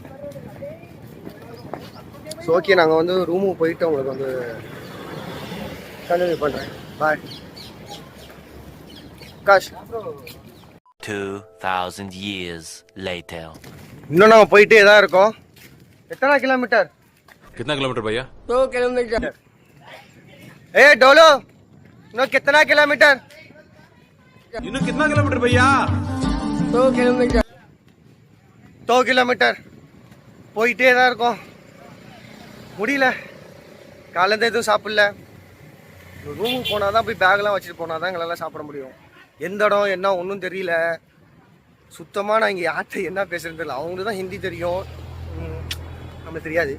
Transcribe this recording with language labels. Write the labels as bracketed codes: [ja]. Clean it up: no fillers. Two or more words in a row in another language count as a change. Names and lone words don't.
[en] so okay, [ta] நாங்கள் வந்து ரூமுக்கு போயிட்டு உங்களுக்கு வந்து கண்டினியூ பண்ணுறேன். பாய் விகாஷ். [en] 2000 years later. [ta] இன்னும் நாங்கள் போயிட்டே தான் இருக்கோம். எத்தனை கிலோமீட்டர்? [hi] कितना किलोमीटर भैया? 2 किलोमीटर. ए डोलो, नो कितना किलोमीटर? इन्हों कितना किलोमीटर भैया? [ta] 2 किलोमीटर. 2 किलोमीटर போயிட்டே தான் இருக்கோம். முடியல, காலையில் எதுவும் சாப்பிடல. ரூமுக்கு போனால் தான், போய் பேக்லாம் வச்சுட்டு போனால் தான் எங்களால் சாப்பிட முடியும். எந்த இடம் என்ன ஒன்றும் தெரியல சுத்தமாக. நான் இங்கே யார்கிட்ட என்ன பேசுகிறேன்னு தெரியல. அவங்களுக்கு தான் ஹிந்தி தெரியும், நம்மளுக்கு தெரியாது.